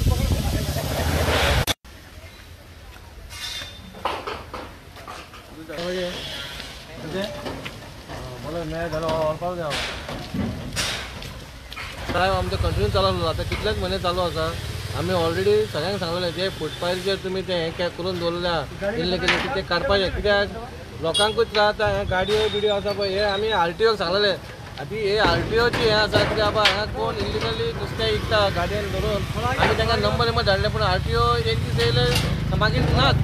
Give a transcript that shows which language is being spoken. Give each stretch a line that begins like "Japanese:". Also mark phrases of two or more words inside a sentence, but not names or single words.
Marathi: मला न्याय झाला ऑफर द्या साहेब.
Konkani: आमचं कंटिन्यू चालू आता कितलेच महिने चालू असा. आम्ही ऑलरेडी सगळ्यांना सांगलें जे फुटपाथचेर तुम्ही ते हे करून दवरल्या इल्लीगली की ते काडपाचें. कित्याक लोकांकूच त्रास जाता. गाडयो बिडयो आसा पळय हे आमी RTOक सांगलेलें. आतां हे RTOची हें आसा की बाबा हांगा कोण इल्लिगली नुस्तें विकता गाडयेन धरून आमी तांकां नंबर धाडले. पूण RTO एक दीस येयले मागीर नात.